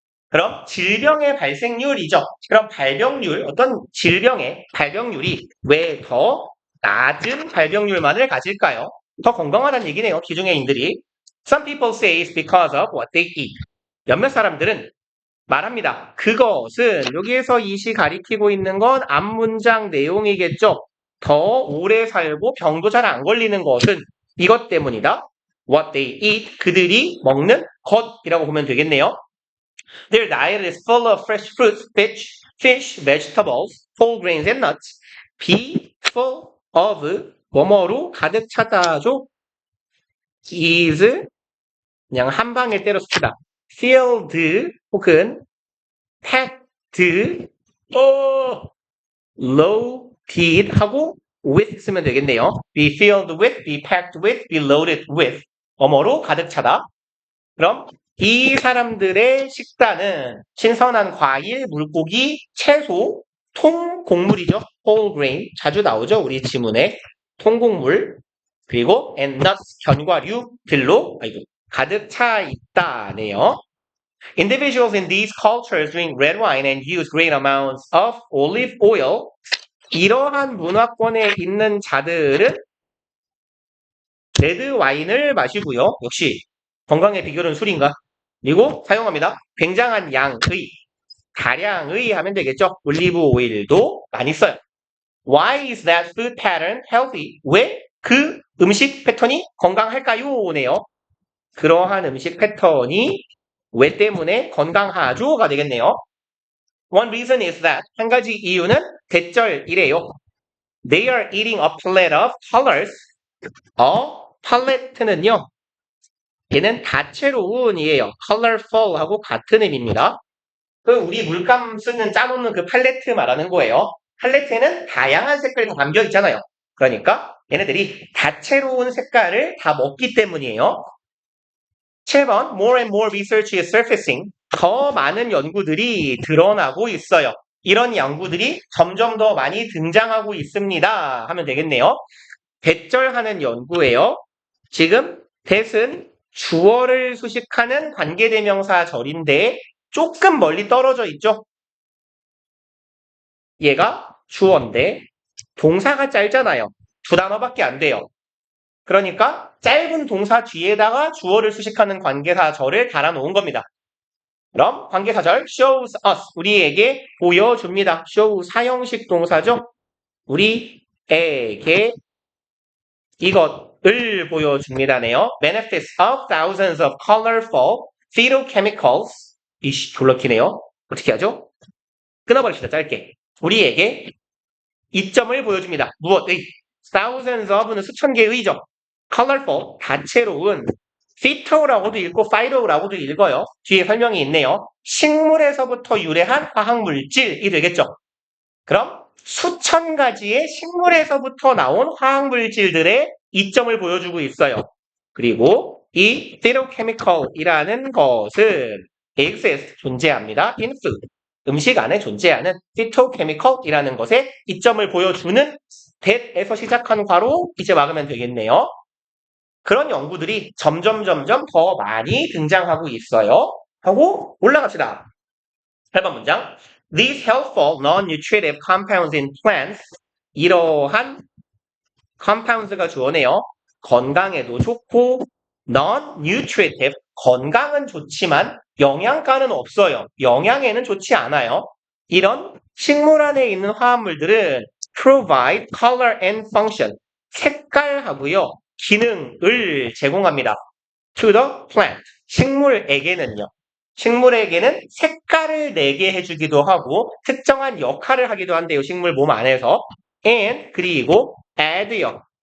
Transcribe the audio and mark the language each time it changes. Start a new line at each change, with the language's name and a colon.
Korean: 그럼 질병의 발생률이죠. 그럼 발병률, 어떤 질병의 발병률이 왜 더 낮은 발병률만을 가질까요? 더 건강하다는 얘기네요. 기중해인들이.
English: Some people say it's because of what they eat.
Korean: 몇몇 사람들은 말합니다. 그것은 여기에서 이시 가리키고 있는 건 앞문장 내용이겠죠. 더 오래 살고 병도 잘 안 걸리는 것은 이것 때문이다.
English: What they eat,
Korean: 그들이 먹는 것이라고 보면 되겠네요.
English: Their diet is full of fresh fruits, fish, vegetables, whole grains and nuts. Be full of
Korean: 뭐뭐로 가득 차다죠. is 그냥 한 방에 때려 씁시다. filled 혹은 packed, loaded 하고 with 쓰면 되겠네요.
English: be filled with, be packed with, be loaded with.
Korean: 뭐뭐로 가득 차다. 그럼 이 사람들의 식단은 신선한 과일, 물고기, 채소, 통곡물이죠. whole grain 자주 나오죠. 우리 지문에 통곡물 그리고
English: and nuts
Korean: 견과류들로 가득 차 있다네요.
English: Individuals in these cultures drink red wine and use great amounts of olive oil.
Korean: 이러한 문화권에 있는 자들은 레드 와인을 마시고요. 역시 건강의 비결은 술인가? 그리고 사용합니다. 굉장한 양의, 다량의 하면 되겠죠. 올리브 오일도 많이 써요.
English: Why is that food pattern healthy?
Korean: 왜 그 음식 패턴이 건강할까요? 네요. 그러한 음식 패턴이 왜 때문에 건강하죠가 되겠네요.
English: One reason is that
Korean: 한 가지 이유는 대절이래요.
English: They are eating a plate of colors.
Korean: 팔레트는요. 얘는 다채로운이에요. colorful하고 같은 의미입니다. 우리 물감 쓰는 짜놓는 그 팔레트 말하는 거예요. 팔레트에는 다양한 색깔이 다 담겨 있잖아요. 그러니까 얘네들이 다채로운 색깔을 다 먹기 때문이에요.
English: 7번 More and more research is surfacing.
Korean: 더 많은 연구들이 드러나고 있어요. 이런 연구들이 점점 더 많이 등장하고 있습니다. 하면 되겠네요. 대절하는 연구예요. 지금 that은 주어를 수식하는 관계대명사절인데 조금 멀리 떨어져 있죠. 얘가 주어인데 동사가 짧잖아요. 두 단어밖에 안 돼요. 그러니까 짧은 동사 뒤에다가 주어를 수식하는 관계사절을 달아놓은 겁니다. 그럼 관계사절
English: shows us
Korean: 우리에게 보여줍니다. show 사형식 동사죠. 우리에게 이것을 보여줍니다네요.
English: Benefits of thousands of colorful phytochemicals.
Korean: 이씨 졸라 기네요. 어떻게 하죠? 끊어버립시다. 짧게. 우리에게 이점을 보여줍니다. 무엇의? thousands of는 수천 개의죠. colorful, 다채로운. phyto라고도 읽고 phyto라고도 읽어요. 뒤에 설명이 있네요. 식물에서부터 유래한 화학물질이 되겠죠. 그럼 수천 가지의 식물에서부터 나온 화학물질들의 이점을 보여주고 있어요. 그리고 이 phytochemical이라는 것은 exist, 존재합니다.
English: in food,
Korean: 음식 안에 존재하는 phytochemical이라는 것의 이점을 보여주는 that에서 시작한 괄호 이제 막으면 되겠네요. 그런 연구들이 점점 더 많이 등장하고 있어요. 하고 올라갑시다. 8번 문장.
English: These helpful non-nutritive compounds in plants.
Korean: 이러한 compounds가 주어네요. 건강에도 좋고 non-nutritive, 건강은 좋지만 영양가는 없어요. 영양에는 좋지 않아요. 이런 식물 안에 있는 화합물들은
English: provide color and function,
Korean: 색깔하고요. 기능을 제공합니다.
English: to the plant,
Korean: 식물에게는요. 식물에게는 색깔을 내게 해주기도 하고 특정한 역할을 하기도 한대요. 식물 몸 안에서. and 그리고 add요.